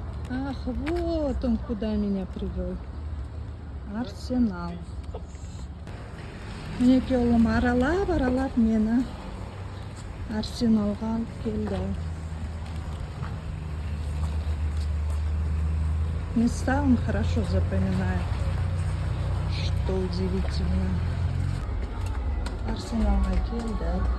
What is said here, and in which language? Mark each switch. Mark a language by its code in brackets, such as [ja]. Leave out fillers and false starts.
[ru] Ах, вот он куда меня привел. Арсенал. [kk] Мінеке ұлым аралап мені Арсеналға алып келді. [ru] Места он хорошо запоминает. Что удивительно. [kk] Арсеналға келді.